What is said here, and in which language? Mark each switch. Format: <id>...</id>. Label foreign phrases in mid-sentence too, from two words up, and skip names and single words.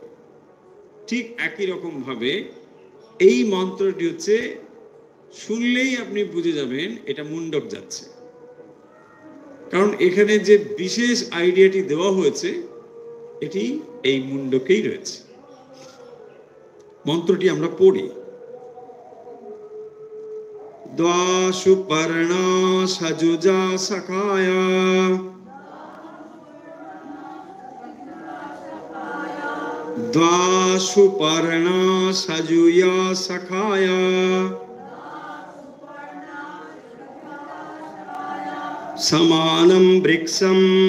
<bn>ঠিক একই রকম ভাবে এই মন্ত্রটি হচ্ছে শুনলেই আপনি বুঝে যাবেন এটা মুন্ডক যাচ্ছে, কারণ এখানে যে বিশেষ আইডিয়াটি দেওয়া হয়েছে এটি এই মুন্ডকেই রয়েছে। মন্ত্রটি আমরা পড়ি।</bn> <sa>দ্বাসুপর্ণা সযুজা সখায়া দ্বাসুপর্ণা সযুয়া সখায়া সমানম বৃক্ষম</sa>